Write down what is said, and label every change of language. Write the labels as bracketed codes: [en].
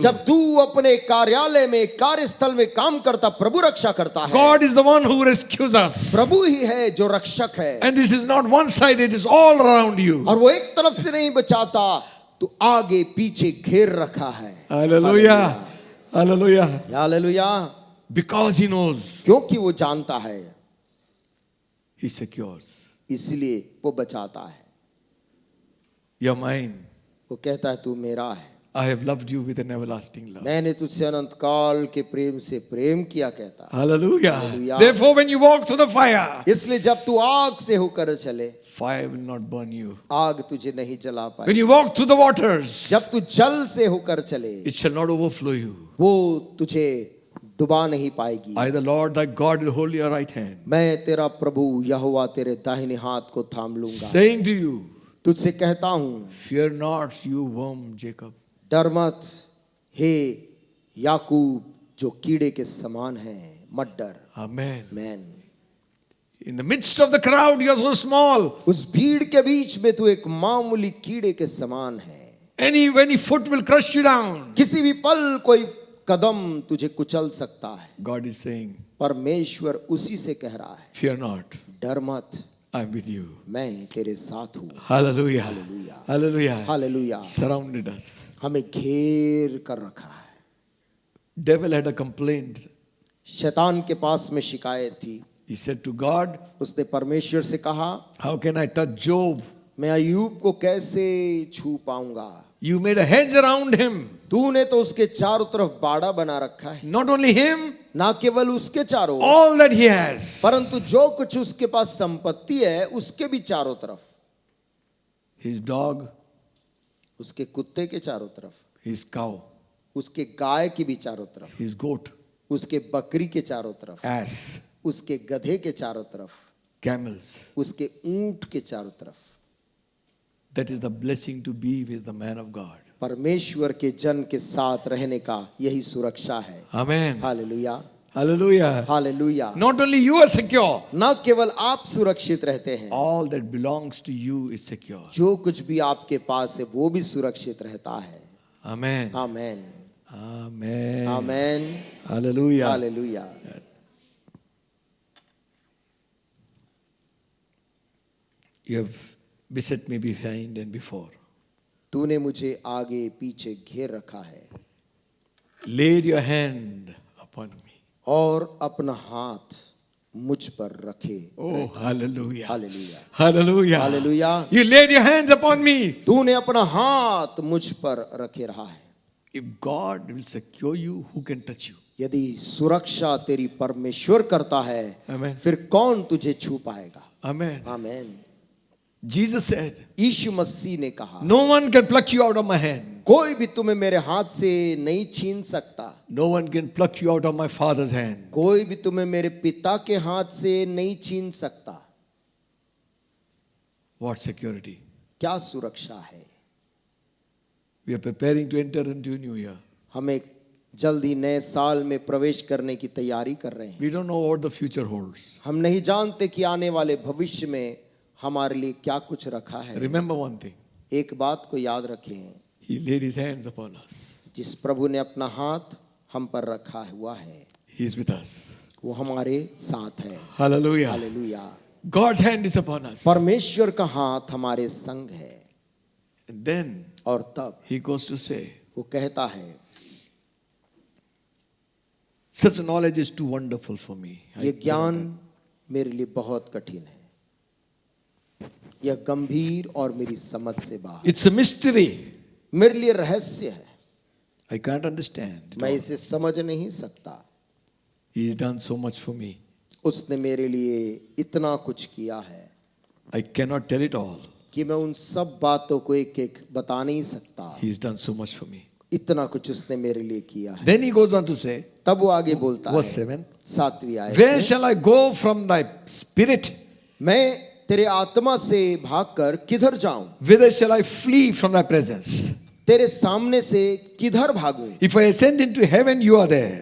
[hi] जब तू अपने कार्यालय में, कार्यस्थल में काम करता, प्रभु रक्षा करता है। [en] God is the one who rescues us. [hi] प्रभु ही है जो रक्षक है। [en] And this is not one-sided, it is all around you. [hi] और वो एक तरफ से नहीं बचाता, तो आगे पीछे घेर रखा है। [en] Hallelujah. Hallelujah. [hi] Hallelujah. [en] Because He knows, [hi] क्योंकि वो जानता है, [en] He secures. [hi] इसलिए वो बचाता है। [en] You're mine. [hi] वो कहता है तू मेरा है, [en] I have loved you with an everlasting love. [hi] मैंने तुझसे अनंत काल के प्रेम से प्रेम किया, कहता है। [en] Hallelujah. Hallelujah. Therefore, when you walk through the fire, [hi] इसलिए जब तू आग से होकर चले, [en] fire will not burn you. [hi] आग तुझे नहीं जला [en] When [hi] पाए। [en] you walk through the waters, [hi] जब तू जल से होकर चले, [en] it shall not overflow you. [hi] वो तुझे डुबा नहीं पाएगी। [en] I, the Lord thy God, will hold your right hand, [hi] मैं तेरा प्रभु यहोवा तेरे दाहिने हाथ को थाम लूंगा। [en] saying to you, [hi] तुझसे कहता हूं, [en] fear not, you worm Jacob. [hi] डर मत हे याकूब जो कीड़े के समान है, मत डर। [en] Amen. [hi] Man [en] In the midst of the crowd, you are so small. [hi] उस भीड़ के बीच में तू एक मामूली कीड़े के समान है। [en] Any foot will crush you down. [hi] किसी भी पल कोई कदम तुझे कुचल सकता है। [en] God is saying, [hi] परमेश्वर उसी से कह रहा है, [en] fear not, [hi] डर मत, [en] I'm with you. [hi] मैं तेरे साथ हूं। [en] Hallelujah. Hallelujah. Hallelujah. [hi] Hallelujah. [en] Surrounded us. [hi] हमें घेर कर रखा है। [en] Devil had a complaint. [hi] शैतान के पास में शिकायत थी। [en] He said to God, [hi] उसने परमेश्वर से कहा, [en] how can I touch Job? [hi] मैं अय्यूब को कैसे छू पाऊंगा? [en] You made a hedge around him. [hi] तूने तो उसके चारों तरफ बाड़ा बना रखा है। [en] Not only him, [hi] ना केवल उसके चारों, [en] all that he has. [hi] परंतु जो कुछ उसके पास संपत्ति है, उसके भी चारों तरफ। [en] His dog, [hi] उसके कुत्ते के चारों तरफ, [en] his cow, [hi] उसके गाय की भी चारों तरफ, [en] his goat, [hi] उसके बकरी के चारों तरफ, [en] ass, [hi] उसके गधे के चारों तरफ, [en] camels. [hi] उसके ऊंट के चारों तरफ। [en] That is the blessing to be with the man of God. [hi] परमेश्वर के जन के साथ रहने का यही सुरक्षा है। [en] Amen. [hi] Hallelujah. [en] Hallelujah. [hi] Hallelujah. [en] Not only you are secure, [hi] न केवल आप सुरक्षित रहते हैं, [en] all that belongs to you is secure. [hi] जो कुछ भी आपके पास है वो भी सुरक्षित रहता है। [en] Amen. [hi] Amen. [en] Amen. [hi] Amen. [en] Hallelujah. [hi] Hallelujah. [en] You have beset me behind and before. [hi] तूने मुझे आगे पीछे घेर रखा है [en] Laid your hand upon me. [hi] और अपना हाथ मुझ पर रखे। [en] Oh, hallelujah. [hi] Hallelujah, [en] Hallelujah. [hi] Hallelujah. [en] You laid your hands upon me. [hi] तूने अपना हाथ मुझ पर रखे रहा है। [en] If God will secure you, who can touch you? [hi] यदि सुरक्षा तेरी परमेश्वर करता है, [en] Amen. [hi] फिर कौन तुझे छू पाएगा? [en] Amen. [hi] आमीन। [en] Jesus said, [hi] यीशु मसीह ने कहा, [en] no one can pluck you out of my hand. [hi] कोई भी तुम्हें मेरे हाथ से नहीं छीन सकता। [en] No one can pluck you out of my Father's hand. [hi] कोई भी तुम्हें मेरे पिता के हाथ से नहीं छीन सकता। [en] What security? [hi] क्या सुरक्षा है? [en] We are preparing to enter into a new year. [hi] हम एक जल्दी नए साल में प्रवेश करने की तैयारी कर रहे हैं। [en] We don't know what the future holds. [hi] हम नहीं जानते कि आने वाले भविष्य में हमारे लिए क्या कुछ रखा है। [en] Remember one thing. [hi] एक बात को याद रखें, [en] He laid his hands upon us. [hi] जिस प्रभु ने अपना हाथ हम पर रखा हुआ है, [en] He is with us. [hi] वो हमारे साथ है। [en] Hallelujah. [hi] Hallelujah. [en] God's hand is upon us. [hi] परमेश्वर का हाथ हमारे संग है। [en] And then [hi] और तब [en] he goes to say, [hi] वो कहता है, [en] such knowledge is too wonderful for me. [hi] ये ज्ञान मेरे लिए बहुत कठिन है, यह गंभीर और मेरी समझ से बाहर, [en] It's a mystery. [hi] मेरे लिए रहस्य है, [en] I can't understand. [hi] मैं इसे समझ नहीं सकता। [en] He's done so much for me. [hi] उसने मेरे लिए इतना कुछ किया है [en] I cannot tell it all. [hi] कि मैं उन सब बातों को एक एक बता नहीं सकता। [en] He's done so much for me. [hi] इतना कुछ उसने मेरे लिए किया है। [en] Then he goes on to say, [hi] तब वो आगे बोलता है, [en] verse 7, [hi] 7वीं आयत [en] where [hi] में, [en] shall I go from thy spirit? [hi] मैं तेरे आत्मा से भागकर किधर जाऊं? [en] Whither shall I flee from thy presence? [hi] तेरे सामने से किधर भागूं? [en] If I ascend into heaven, you are there.